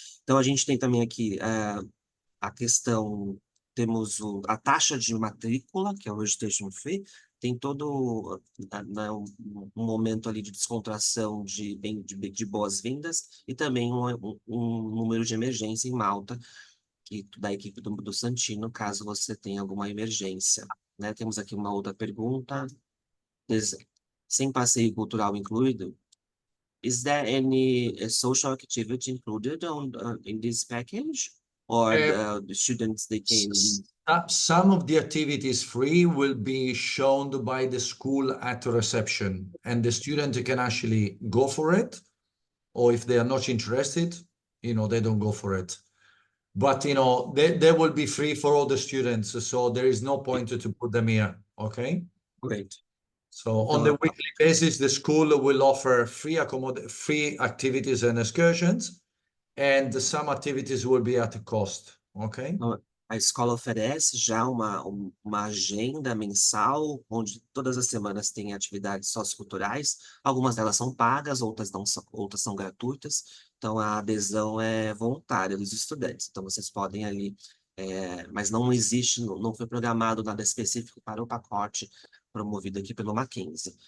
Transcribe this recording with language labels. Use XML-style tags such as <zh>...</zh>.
<pt>Então, a gente tem também aqui a questão, temos a taxa de matrícula, que é o registration fee, tem todo um momento ali de descontração de boas-vindas e também um número de emergência em Malta, da equipe do Santino, caso você tenha alguma emergência, né? Temos aqui uma outra pergunta. Sem passeio cultural incluído,</pt> <en>is there any social activity included in this package? Or the students, they can... Some of the activities free will be shown by the school at reception, and the student can actually go for it, or if they are not interested, they don't go for it. But, they will be free for all the students, so there is no point to put them here, okay? Great. So on the weekly basis, the school will offer free activities and excursions, and some activities will be at a cost, okay?</en> <pt>A escola oferece já uma agenda mensal, onde todas as semanas tem atividades socioculturais. Algumas delas são pagas, outras não são, outras são gratuitas. Então, a adesão é voluntária dos estudantes. Então, vocês podem ali, mas não existe, não foi programado nada específico para o pacote promovido aqui pelo Mackenzie.</pt>